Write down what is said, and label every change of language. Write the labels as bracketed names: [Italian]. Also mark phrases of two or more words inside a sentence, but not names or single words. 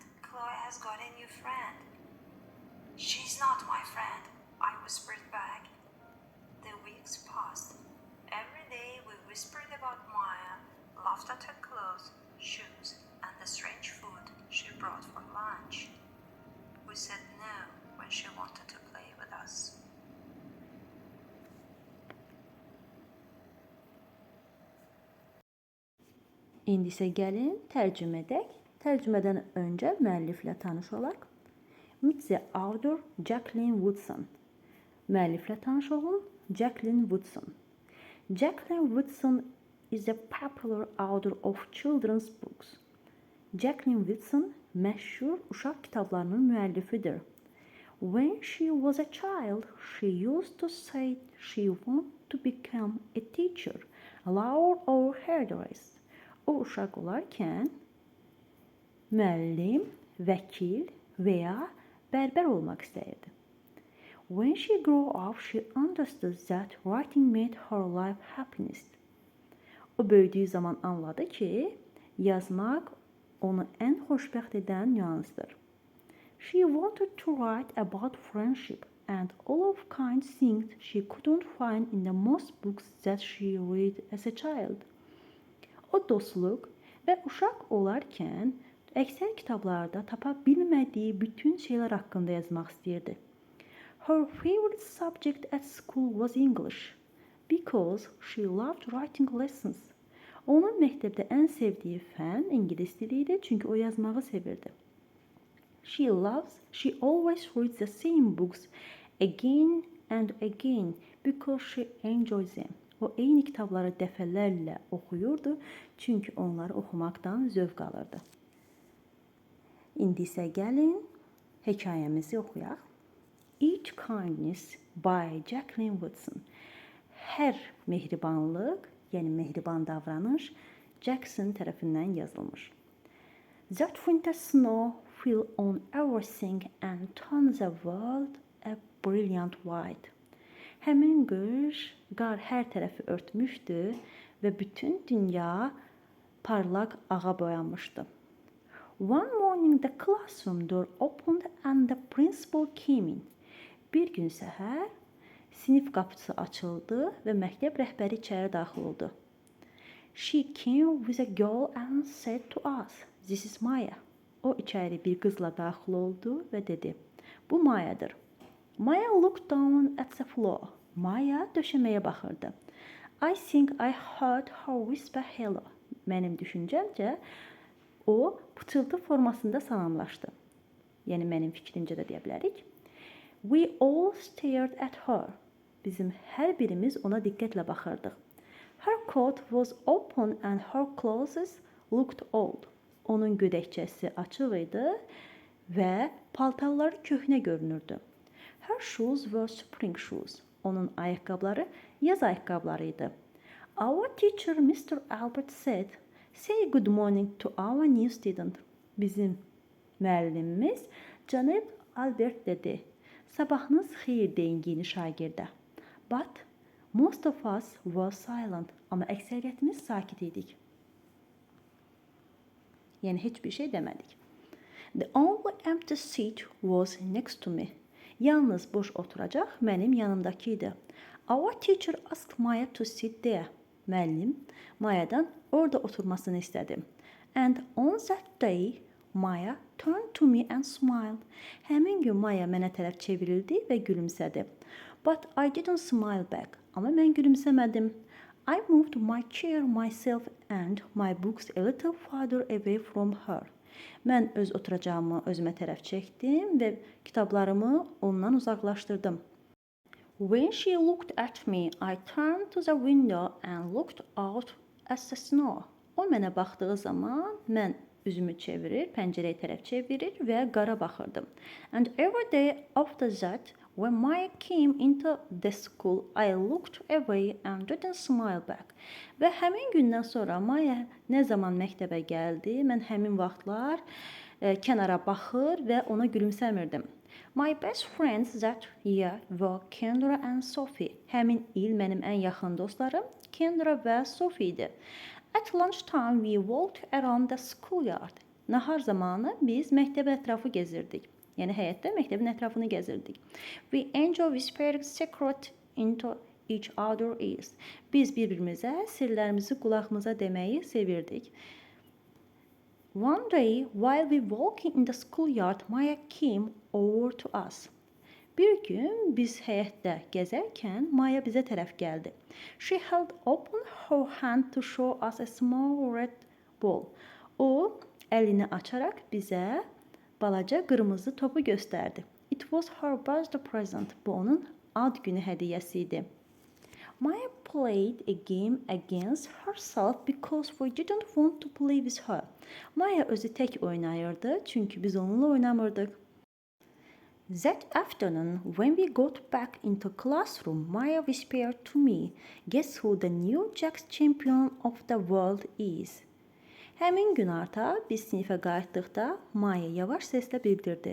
[English] Chloe has got a new friend." "She's not my friend," I whispered back. The weeks passed. Every day we whispered about Maya, laughed at her clothes, shoes, and the strange food she brought for lunch. We said no when she wanted to play with us. [Azerbaijani] İndi isə gəlin tərcümə edək. Tərcümədən öncə müəlliflə tanış olaq. [English] Meet the author Jacqueline Woodson. [Azerbaijani] Müəlliflə tanış olun, Jacqueline Woodson. [English] Jacqueline Woodson is a popular author of children's books. [Azerbaijani] Jacqueline Woodson məşhur uşaq kitablarının müəllifidir. [English] When she was a child, she used to say she wanted to become a teacher, a lawyer or hairdresser. [Azerbaijani] O uşaq olarkən müəllim, vəkil və ya bərbər olmaq istəyirdi. [English] When she grew up, she understood that writing made her life happiness. [Azerbaijani] O böyüdüyü zaman anladı ki, yazmaq onu ən xoşbəxt edən nüansdır. [English] She wanted to write about friendship and all of kind things she couldn't find in the most books that she read as a child. [Azerbaijani] O dostluq və uşaq olarkən əksər kitablarda tapa bilmədiyi bütün şeylər haqqında yazmaq istəyirdi. [English] Her favorite subject at school was English because she loved writing lessons. [Azerbaijani] Onun məktəbdə ən sevdiyi fən ingilis dili idi, çünki o yazmağı sevirdi. [English] She always reads the same books again and again because she enjoys them. [Azerbaijani] O eyni kitabları dəfələrlə oxuyurdu, çünki onları oxumaqdan zövq alırdı. İndi isə gəlin hekayəmizi oxuyaq. [English] Each Kindness by Jacqueline Woodson. [Azerbaijani] Hər mehribanlıq, yəni mehriban davranış Jackson tərəfindən yazılmış. [English] That winter snow fell on everything and turned the world a brilliant white. [Azerbaijani] Həmin qış qar hər tərəfi örtmüşdü və bütün dünya parlaq ağa boyanmışdı. [English] One morning the classroom door opened and the principal came in. [Azerbaijani] Bir gün səhər sinif qapısı açıldı və məktəb rəhbəri içəri daxil oldu. [English] She came with a girl and said to us, "This is Maya." [Azerbaijani] O içəri bir qızla daxil oldu və dedi, "Bu Maya'dır." [English] Maya looked down at the floor. [Azerbaijani] Maya döşəməyə baxırdı. [English] I think I heard her whisper hello. [Azerbaijani] Mənim düşüncəmcə o pıçıltı formasında salamlaşdı. Yəni mənim fikrimcə də deyə bilərik. [English] We all stared at her. [Azerbaijani] Bizim hər birimiz ona diqqətlə baxırdıq. [English] Her coat was open and her clothes looked old. [Azerbaijani] Onun gödəkçəsi açıq idi və paltarları köhnə görünürdü. [English] Her shoes were spring shoes. [Azerbaijani] Onun ayaqqabıları yaz ayaqqabıları idi. [English] Our teacher Mr. Albert said, "Say good morning to our new student." [Azerbaijani] Bizim müəllimimiz cənab Albert dedi. Sabahınız xeyir deyin yeni şagirdə. [English] But most of us were silent. [Azerbaijani] Amma əksəriyyətimiz sakit idik. Yəni heç bir şey demədik. [English] The only empty seat was next to me. [Azerbaijani] Yalnız boş oturacaq mənim yanımdakı idi. [English] Our teacher asked Maya to sit there. [Azerbaijani] Müəllim Maya'dan orada oturmasını istədi. [English] And on that day, Maya turned to me and smiled. [Azerbaijani] Həmin gün Maya mənə tərəf çevrildi və gülümsədi. [English] But I didn't smile back. [Azerbaijani] Amma mən gülümsəmədim. [English] I moved my chair myself and my books a little farther away from her. [Azerbaijani] Mən öz oturacağımı özümə tərəf çəkdim və kitablarımı ondan uzaqlaşdırdım. [English] When she looked at me, I turned to the window and looked out at the snow. [Azerbaijani] O mənə baxdığı zaman mən üzümü çevirir, pəncərəyə tərəf çevirir və qara baxırdım. [English] And every day after that, when Maya came into the school, I looked away and didn't smile back. [Azerbaijani] Və həmin gündən sonra Maya nə zaman məktəbə gəldi, mən həmin vaxtlar kənara baxır və ona gülümsəmirdim. [English] My best friends that year were Kendra and Sophie. [Azerbaijani] Həmin il mənim ən yaxın dostlarım Kendra və Sophie idi. [English] At lunchtime we walked around the schoolyard. [Azerbaijani] Nahar zamanı biz məktəb ətrafı gezirdik. Yəni həyətdə məktəbin ətrafını gəzirdik. [English] We enjoyed whispering secret into each other's ears. [Azerbaijani] Biz bir-birimizə sirlərimizi qulağımıza deməyi sevirdik. [English] One day, while we walking in the schoolyard, Maya came over to us. [Azerbaijani] Bir gün biz həyətdə gəzərkən Maya bizə tərəf gəldi. [English] She held open her hand to show us a small red ball. [Azerbaijani] O əlini açaraq bizə balaca qırmızı topu göstərdi. [English] It was her birthday present. [Azerbaijani] Bu onun ad günü hədiyyəsi idi. [English] Maya played a game against herself because we didn't want to play with her. [Azerbaijani] Maya özü tək oynayırdı çünki biz onunla oynamırdıq. [English] That afternoon, when we got back into classroom, Maya whispered to me, "Guess who the new Jax champion of the world is?" [Azerbaijani] Həmin gün artıq biz sinifə qayıtdıqda Maya yavaş səslə bildirdi.